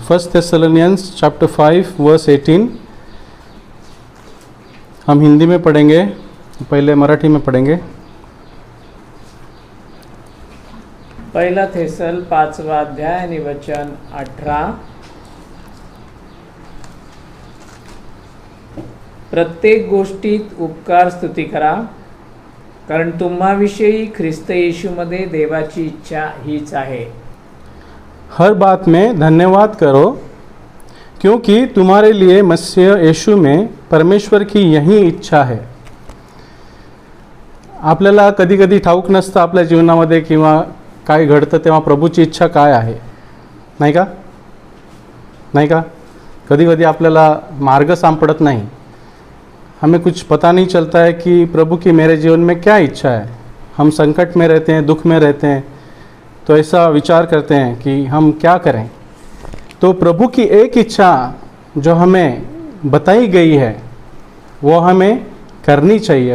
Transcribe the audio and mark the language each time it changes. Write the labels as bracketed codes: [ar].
[en] 1 Thessalonians chapter 5 verse 18. [hi] हम हिंदी में पढ़ेंगे, पहले मराठी में पढ़ेंगे. [mr] पहिला थेसल 5वा अध्याय आणि वचन 18. प्रत्येक गोष्टीत उपकार स्तुती करा, कारण तुम्हाविषयी ख्रिस्त येशूमध्ये देवाची इच्छा हीच आहे. [hi] हर बात में धन्यवाद करो, क्योंकि तुम्हारे लिए मसीह यीशु में परमेश्वर की यही इच्छा है. [mr] आपल्याला कधी कधी ठाऊक नसतं आपल्या जीवनामध्ये किंवा काय घडतं तेव्हा प्रभूची इच्छा काय आहे, नाही का? नाही का? कधी कधी आपल्याला मार्ग सापडत [hi] नहीं, हमें कुछ पता नहीं चलता है कि प्रभु की मेरे जीवन में क्या इच्छा है. हम संकट में रहते हैं, दुख में रहते हैं, तो ऐसा विचार करते हैं कि हम क्या करें. तो प्रभु की एक इच्छा जो हमें बताई गई है वो हमें करनी चाहिए.